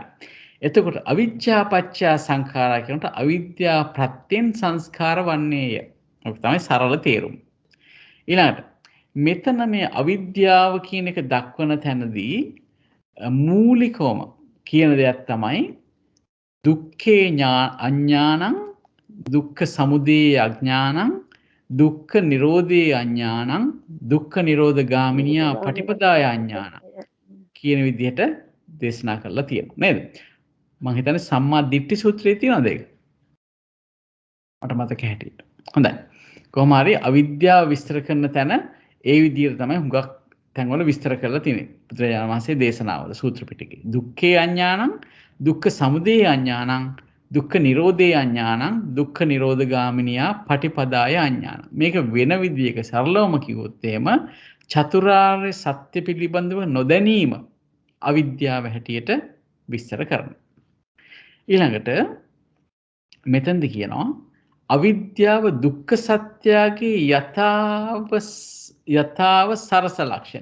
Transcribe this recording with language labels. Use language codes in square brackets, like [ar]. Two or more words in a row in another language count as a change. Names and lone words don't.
[si] එතකොට [pi] අවිජ්ජා පත්‍ය සංඛාරා [si] කියනකොට අවිද්‍යා ප්‍රත්‍යෙන් සංස්කාර වන්නේය. ඔක තමයි සරල තේරුම. ඊළඟට මෙතන මේ අවිද්‍යාව කියන එක දක්වන තැනදී මූලිකවම කියන දෙයක් තමයි [pi] දුක්ඛේ අඥානං, දුක්ඛ සමුදය අඥානං, දුක්ඛ නිරෝධේ අඥානං, දුක්ඛ නිරෝධ ගාමිනියා පටිපදාය අඥානං [si] කියන විදිහට දේශනා කරලා තියෙනවා නේද? මම හිතන්නේ සම්මා දිට්ඨි සූත්‍රයේ තියෙනවද ඒක? මට මතක හැටියට. හොඳයි. කොහොම හරි අවිද්‍යාව විස්තර කරන තැන ඒ විදිහට තමයි හුඟක් තැන්වල විස්තර කරලා තියෙන්නේ. බුදුරජාණන් වහන්සේ දේශනාවල සූත්‍ර පිටකේ. [pi] දුක්ඛේ අඥානං, දුක්ඛ සමුදය අඥානං, දුක්ඛ නිරෝධේ අඥානං, දුක්ඛ නිරෝධ ගාමිනියා පටිපදාය අඥානං. [si] මේක වෙන විදිහක සරලවම කිව්වොත් එහෙම චතුරාර්ය සත්‍ය පිළිබඳව නොදැනීම අවිද්‍යාව හැටියට විස්තර කරනවා. ඊළඟට මෙතෙන්ද කියනවා අවිද්‍යාව දුක්ඛ සත්‍යයේ යථාව සරස ලක්ෂණ.